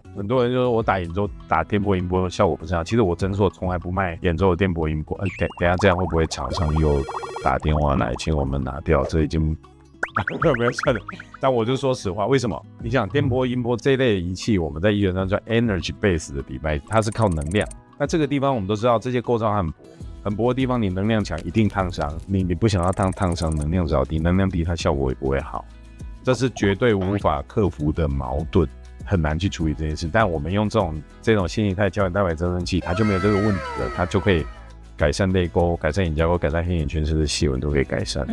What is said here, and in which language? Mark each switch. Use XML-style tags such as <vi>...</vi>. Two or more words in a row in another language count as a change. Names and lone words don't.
<zh>很多人就說我打眼周打電波、音波效果不是很好，其實我診所從來不賣眼周的電波、音波。等一下這樣會不會廠商又打電話來請我們拿掉？這已經沒有算了。但我就說實話，為什麼？你想電波、音波這一類的儀器，我們在醫學上叫</zh> <en>energy base</en> <zh>的 device， 它是靠能量。那這個地方我們都知道，這些構造很薄的地方，你能量强一定燙傷。你不想要燙傷，能量只要低，能量低它效果也不会好。這是絕對無法克服的矛盾，很難去處理这件事。但我們用這種新形態膠原蛋白增生劑，它就沒有這個問題了，它就可以改善淚溝、改善眼角溝、改善黑眼圈，甚至細紋都可以改善。</zh>